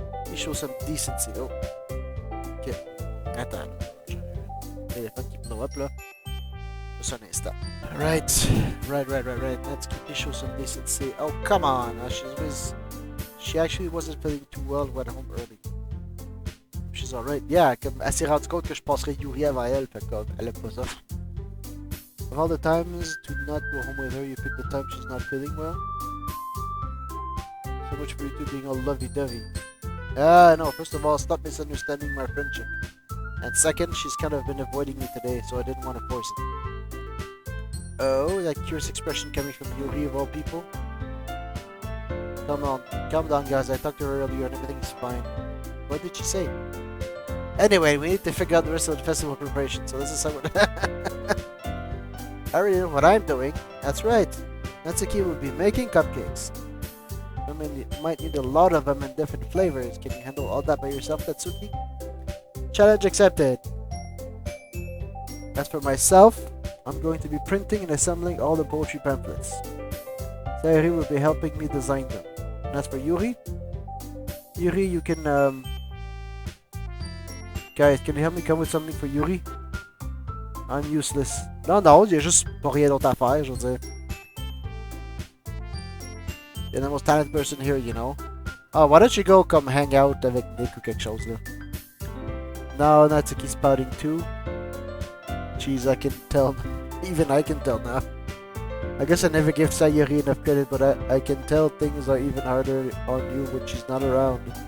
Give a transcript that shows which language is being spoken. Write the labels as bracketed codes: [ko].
[en] You show some decency. Oh. Ok. [fr] Attends. Téléphone qui blow up là. Just un instant. Right. [en] Natsuki, show some decency. Oh, come on. She actually wasn't feeling too well and went home early. She's alright. [fr] Yeah, comme elle s'est rendue compte que je passerais Yuri avant elle, fait comme elle aime pas ça. [en] Of all the times to not go home with her, you pick the time she's not feeling well. So much for you two being all lovey-dovey. No, first of all, stop misunderstanding my friendship. And second, she's kind of been avoiding me today, so I didn't want to force it. Oh, that curious expression coming from Yuri of all people? Calm down guys, I talked to her earlier and everything's fine. What did she say? Anyway, we need to figure out the rest of the festival preparation, so this is somewhat... I already know what I'm doing. That's right. Natsuki will be making cupcakes. You might need a lot of them in different flavors. Can you handle all that by yourself, Natsuki? Challenge accepted. As for myself, I'm going to be printing and assembling all the poetry pamphlets. Sayori will be helping me design them. And as for Yuri, you can guys, can you help me come with something for Yuri? I'm useless. [fr] Non, il y a juste pas rien d'autre à faire, je veux dire. [en] You're the most talented person here, you know. Oh, why don't you go come hang out [fr] avec Nick ou quelque chose là? [en] No, Natsuki's pouting too. Jeez, I can tell. Even I can tell now. I guess I never give Sayori enough credit, but I can tell things are even harder on you when she's not around.